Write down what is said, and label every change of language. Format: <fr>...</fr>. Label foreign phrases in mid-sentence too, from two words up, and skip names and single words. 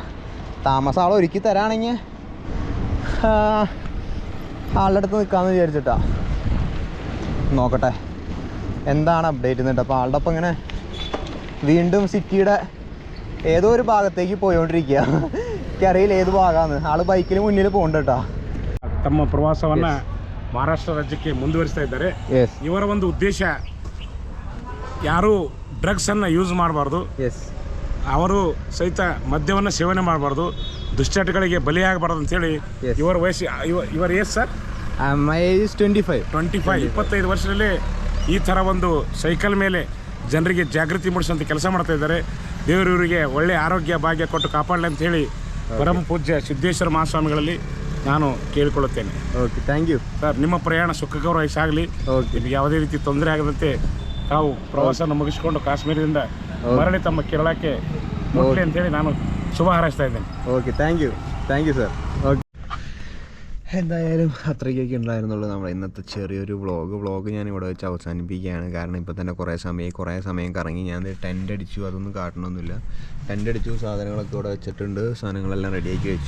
<ml>താമസം ആൾ ഒരുക്കി തരാണെങ്കിൽ ആളുടെ അടുത്ത് നിൽക്കാമെന്ന് വിചാരിച്ചിട്ടാ. നോക്കട്ടെ എന്താണ് അപ്ഡേറ്റ് എന്നിട്ട്. അപ്പോൾ ആളുടെ ഒപ്പം ഇങ്ങനെ വീണ്ടും സിറ്റിയുടെ ഏതോ ഒരു ഭാഗത്തേക്ക് പോയോണ്ടിരിക്കുക. എനിക്കറിയില്ല ഏത് ഭാഗമാണ്. ആള് ബൈക്കിൽ മുന്നിൽ പോകുന്നുണ്ട് കേട്ടോ.</ml> <kn>ತಮ್ಮ ಪ್ರವಾಸವನ್ನು ಮಹಾರಾಷ್ಟ್ರ ರಾಜ್ಯಕ್ಕೆ ಮುಂದುವರಿಸ್ತಾ ಇದ್ದಾರೆ. ಎಸ್ ಇವರ ಒಂದು ಉದ್ದೇಶ ಯಾರೂ ಡ್ರಗ್ಸನ್ನು ಯೂಸ್ ಮಾಡಬಾರ್ದು, ಎಸ್ ಅವರು ಸಹಿತ ಮದ್ಯವನ್ನು ಸೇವನೆ ಮಾಡಬಾರ್ದು, ದುಶ್ಚಟಗಳಿಗೆ ಬಲಿಯಾಗಬಾರ್ದು ಅಂತೇಳಿ. Yes. ಇವರ ವಯಸ್ಸು ಇವರ ಏಜ್ ಸರ್</kn> <en>My age is 25.</en> <kn>25 ವರ್ಷದಲ್ಲಿ ಈ ಥರ ಒಂದು ಸೈಕಲ್ ಮೇಲೆ ಜನರಿಗೆ ಜಾಗೃತಿ ಮೂಡಿಸುವಂಥ ಕೆಲಸ ಮಾಡ್ತಾ ಇದ್ದಾರೆ. ದೇವರು ಇವರಿಗೆ ಒಳ್ಳೆಯ ಆರೋಗ್ಯ ಭಾಗ್ಯ ಕೊಟ್ಟು ಕಾಪಾಡಲಿ ಅಂತ ಹೇಳಿ ಪರಮ ಪೂಜ್ಯ ಸಿದ್ದೇಶ್ವರ ಮಹಾಸ್ವಾಮಿಗಳಲ್ಲಿ ನಾನು ಕೇಳಿಕೊಳ್ಳುತ್ತೇನೆ.</kn> <en>OK, thank you</en> <kn>ಸರ್. ನಿಮ್ಮ ಪ್ರಯಾಣ ಸುಖಕರವಾಗಿ ಸಾಗಲಿ. ಓಕೆ, ನಿಮಗೆ ಯಾವುದೇ ರೀತಿ ತೊಂದರೆ ಆಗದಂತೆ ತಾವು ಪ್ರವಾಸನ ಮುಗಿಸಿಕೊಂಡು ಕಾಶ್ಮೀರದಿಂದ ಮರಳಿ ತಮ್ಮ ಕೇರಳಕ್ಕೆ ಮುಟ್ಲಿ ಅಂತೇಳಿ ನಾನು ಶುಭ ಹಾರೈಸ್ತಾ ഇದ್ದೇನೆ.</kn> <en>OK, thank you sir.</en> <ml>ഓക്കെ, എന്തായാലും അത്രയ്ക്കൊക്കെ ഉണ്ടായിരുന്നുള്ളൂ നമ്മുടെ ഇന്നത്തെ ചെറിയൊരു വ്ളോഗ് ഞാൻ ഇവിടെ വെച്ച് അവസാനിപ്പിക്കുകയാണ്. കാരണം ഇപ്പോൾ തന്നെ കുറേ സമയം കറങ്ങി. ഞാൻ ടെൻ്റ് അടിച്ചു, അതൊന്നും കാട്ടണമൊന്നുമില്ല. ടെൻ്റ് അടിച്ചു, സാധനങ്ങളൊക്കെ ഇവിടെ വെച്ചിട്ടുണ്ട്, സാധനങ്ങളെല്ലാം റെഡിയാക്കി വെച്ചു.</ml>